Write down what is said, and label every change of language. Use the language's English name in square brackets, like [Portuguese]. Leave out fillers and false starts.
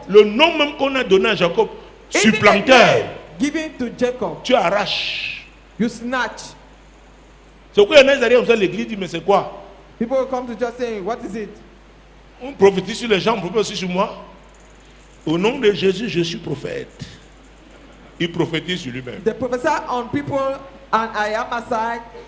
[French] Le nom même qu'on a donné à Jacob, [English] Even the [French] supplanteur, [English] name given to Jacob, [French] tu arraches. [English] you snatch. [French] C'est pourquoi il y en a qui arrivent comme ça, l'église dit, mais c'est quoi? [English] People will come to just saying, what is it? [French] On prophétise sur les gens, on prophétise aussi sur moi. Au nom de Jésus, je suis prophète. Il prophétise sur lui-même. [English] They prophesy on people and I am aside.